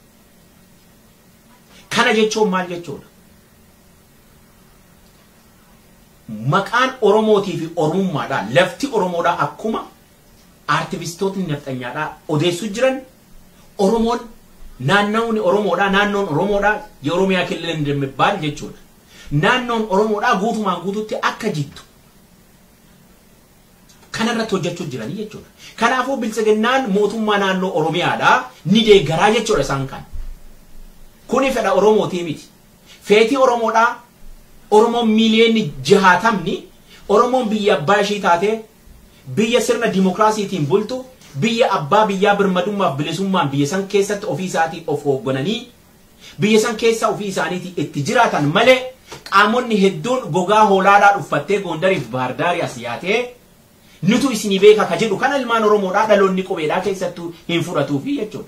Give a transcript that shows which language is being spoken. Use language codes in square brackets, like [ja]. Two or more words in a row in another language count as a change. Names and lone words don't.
[om] Kana jechuun maal jechuudha? Maqaan Oromootii fi Oromummaadhaa lafti Oromoodhaa akkuma aartivistootni nafxanyaadhaa odeessuu jiran Oromoon naannoon Oromoodhaa naannoon Oromoodhaa [am] የኦሮሚያ ክልል እንደሚባል [om] jechuudha. Naannoon Oromoodhaa guutumaan guututti akka jittu kanarratti hojjechuu jiranii jechuudha. Kanaafuu biltsiginnaan mootummaa naannoo Oromiyaadhaa ni deeggaraa jechuudha isaan kan. Kuni fedha Oromootii miti. Feetii Oromoodhaa Oromoon miiliyoonni 60 Oromoon biyya abbaa ishii taatee biyya sirna dimokiraasiitiin bultu biyya abbaa biyyaa birmadummaaf bilisummaan biyya san keessatti ofii isaatii of hooggananii biyya san keessa ofii isaaniitii itti jiraatan malee qaamonni hedduun gogaa hoolaadhaa dhuffattee Gondariif Baardaarii as yaatee nutu isinii beeka ka jedhu kana ilmaan Oromoodhaa dhaloonni qubeedhaa keessattuu hin fudhatuufi jechuudha.